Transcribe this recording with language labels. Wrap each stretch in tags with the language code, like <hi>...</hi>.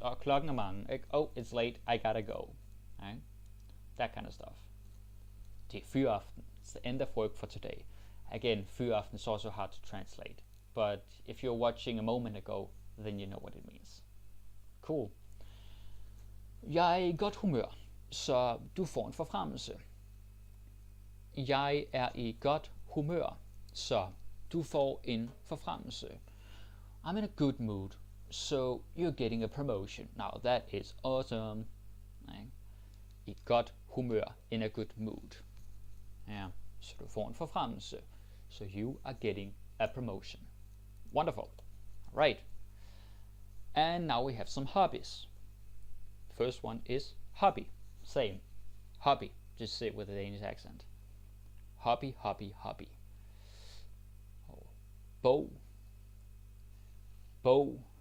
<en>Oh,</en> <da>klokken er mange.</da> <en>Like, oh, it's late. I gotta go. Right? That kind of stuff.</en> <da>Det er fyraften.</da> <en>It's the end of work for today. Again, fyraften is also hard to translate. But if you're watching a moment ago, then you know what it means. Cool.</en> <da>Jeg er i godt humør, så du får en forfremmelse. Jeg er i godt humør, så du får en forfremmelse.</da> <en>I'm in a good mood, so you're getting a promotion. Now that is awesome. Nej.</en> <da>I godt humør,</da> <en>in a good mood.</en> <da>Ja, så du får en forfremmelse.</da> <en>So you are getting a promotion. Wonderful. Right. And now we have some hobbies. First one is hobby. Same. Hobby. Just say it with a Danish accent. Hobby, hobby, hobby. Oh. Bog. Bog.</en>